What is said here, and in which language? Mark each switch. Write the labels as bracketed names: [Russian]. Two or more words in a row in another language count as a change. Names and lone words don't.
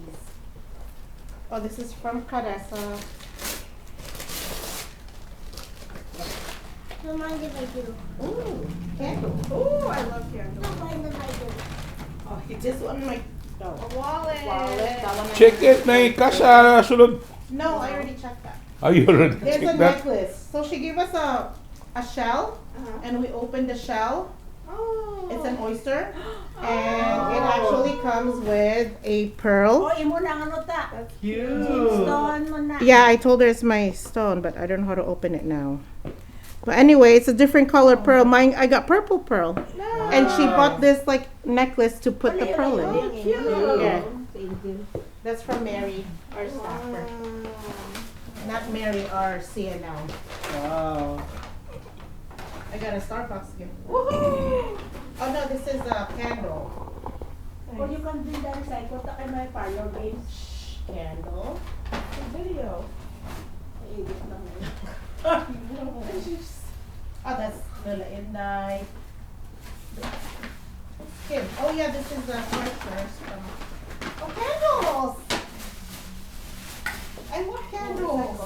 [English] Oh, this is from Caressa. Don't mind if I do. Ooh, candle. Ooh, I love candles. Don't mind if I do. Oh, this one my A wallet. wallet. That one I- Check it [Filipino] na yung kasha sulod. [English] No, I already checked that. Are you already There's a check that? necklace. So she gave us a shell, Uh-huh. and we opened the shell. Oh. It's an oyster, and it actually comes with a pearl. [Hiligaynon] imo na ano ta. [English] Cute. [Hiligaynon] Stone mo na. [English] Yeah, I told her it's my stone, but I don't know how to open it now. But anyway, it's a different color pearl. Mine, I got purple pearl, and she bought this like necklace to put the pearl in. Cute. Yeah, Thank you. that's from Mary, our staffer. Not Mary, our CNL. Wow. I got a Starbucks gift. Woohoo! Oh no, this is a candle. Or you can do that recycle [Hiligaynon] ta kay may [English] parlor games. Candle. Video. Oh, that's Lila Inday. Kim. Oh yeah, this is the fresheners from. Oh, candles! I want candles.